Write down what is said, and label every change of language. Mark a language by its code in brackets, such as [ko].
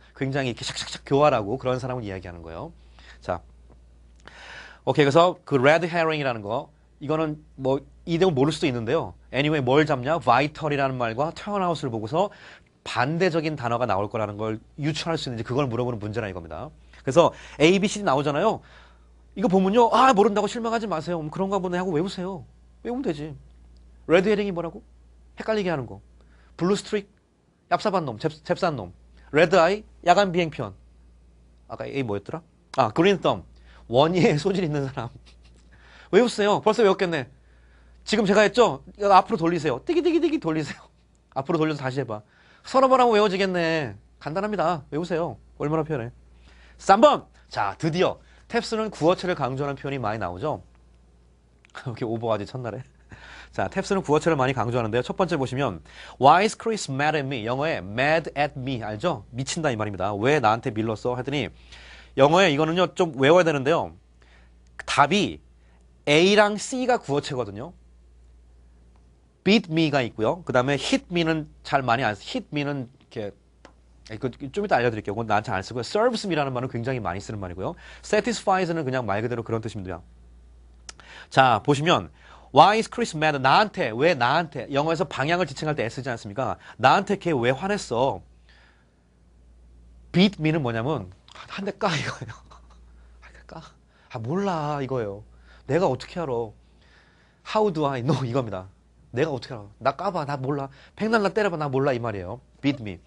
[ko] 굉장히 이렇게 샥샥샥 교활하고 그런 사람을 이야기하는 거예요. 자, 오케이. 그래서 그 레드 헤어링이라는 거 이거는 이 내용 모를 수도 있는데요. anyway 뭘 잡냐? vital이라는 말과 turn out을 보고서 반대적인 단어가 나올 거라는 걸 유추할 수 있는지 그걸 물어보는 문제라 이겁니다. 그래서 A, B, C 나오잖아요. 이거 보면요. 모른다고 실망하지 마세요. 그런가 보네 하고 외우세요. 외우면 되지. 레드 헤링이 뭐라고? 헷갈리게 하는 거. 블루 스트릭, 얍삽한 놈, 잽싼 놈. 레드 아이, 야간 비행편. 아까 A 뭐였더라? 그린 썸. 원예에 소질 있는 사람. 외우세요. 벌써 외웠겠네. 지금 제가 했죠? 앞으로 돌리세요. 띠기띠기띠기 돌리세요. 앞으로 돌려서 다시 해봐. 서너 번 하면 외워지겠네. 간단합니다. 외우세요. 얼마나 편해. 3번. 자, 드디어 탭스는 구어체를 강조하는 표현이 많이 나오죠. 이렇게 오버하지 첫날에. 자, 탭스는 구어체를 많이 강조하는데요. 첫 번째 보시면 [en] Why is Chris mad at me? [ko] 영어에 [en] mad at me [ko] 알죠? 미친다 이 말입니다. 왜 나한테 밀렀어? 하더니 영어에 이거는요 좀 외워야 되는데요. 답이 A랑 C가 구어체거든요. beat me가 있고요. 그 다음에 hit me는 잘 많이 안 써. hit me는 이렇게 좀 이따 알려드릴게요. 그건 나한테 안 쓰고요. serves me라는 말은 굉장히 많이 쓰는 말이고요. satisfies는 그냥 말 그대로 그런 뜻입니다. 자, 보시면 [en] Why is Chris mad? [ko] 나한테, 왜 나한테? 영어에서 방향을 지칭할 때 쓰지 않습니까? 나한테 걔 왜 화냈어? beat me는 뭐냐면 한 대 까 이거예요. 까? 몰라 이거예요. 내가 어떻게 알아? [en] How do I know? [ko] 이겁니다. 내가 어떻게 알아? 나 까봐. 나 몰라. 백날 나 때려봐. 나 몰라. 이 말이에요. beat me.